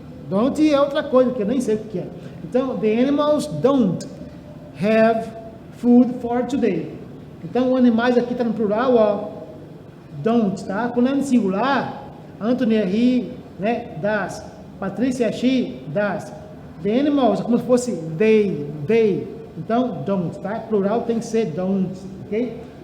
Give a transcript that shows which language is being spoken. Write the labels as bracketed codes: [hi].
[pt] Don't é outra coisa, que eu nem sei o que é. [en] Então, the animals don't have food for today. [pt] Então, os animais aqui está no plural, ó, don't, tá? Quando é no singular, Anthony é he, né? Does. Patrícia é she, does. The animals é como se fosse they. Então, don't, tá? Plural tem que ser don't, ok?